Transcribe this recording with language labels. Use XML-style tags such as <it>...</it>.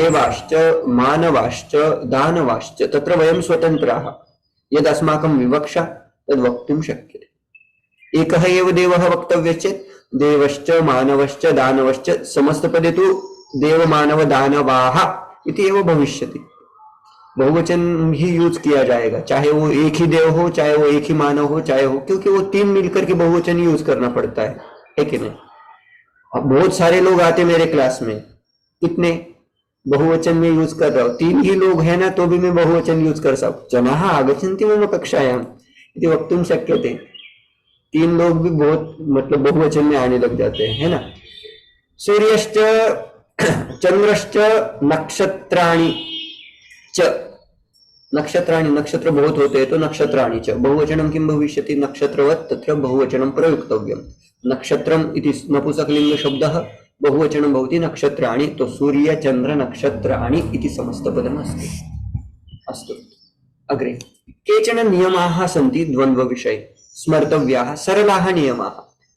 <sa>देवाश्च मानवाश्च दानवाश्च, तत्र वयं स्वतन्त्राः। यद् अस्माकं विवक्षा तद् वक्तुं शक्यते। एकः एव देवः वक्तव्यः चेत् देवश्च मानवश्च दानवश्च, समस्तपदे तु देव मानव दानवाः इति एव भविष्यति।</sa> <hi>बहुवचन ही यूज किया जाएगा, चाहे वो एक ही देव हो, चाहे वो एक ही मानव हो, चाहे हो, क्योंकि वो तीन मिलकर के बहुवचन यूज करना पड़ता है कि नहीं। अब बहुत सारे लोग आते मेरे क्लास में, कितने बहुवचन में यूज कर रहा हूँ, तीन ही लोग हैं ना तो भी मैं बहुवचन यूज कर सकता।</hi> <sa>जनाः आगच्छन्ति मम कक्षायाम् इति वक्तुं शक्यते।</sa> <hi>तीन लोग भी बहुत मतलब बहुवचन में आने लग जाते हैं, है ना।</hi> <sa>सूर्यश्च चंद्रश्च नक्षत्राणि च, नक्षत्राणि,</sa> <hi>नक्षत्र बहुत होते हैं तो</hi> <sa>नक्षत्राणि च, बहुवचनं किं भविष्यति, नक्षत्रवत्, तत्र बहुवचनं प्रयुक्तव्यं। नक्षत्रम् इति नपुंसकलिंग शब्दः, बहुवचनं भवति नक्षत्राणि, तो सूर्य चंद्र नक्षत्राणि इति समस्तपदमस्ति। अस्तु, अग्रे केचन नियमाः सन्ति द्वन्द्वविषये स्मर्तव्याः सरलाः नियमाः।</sa>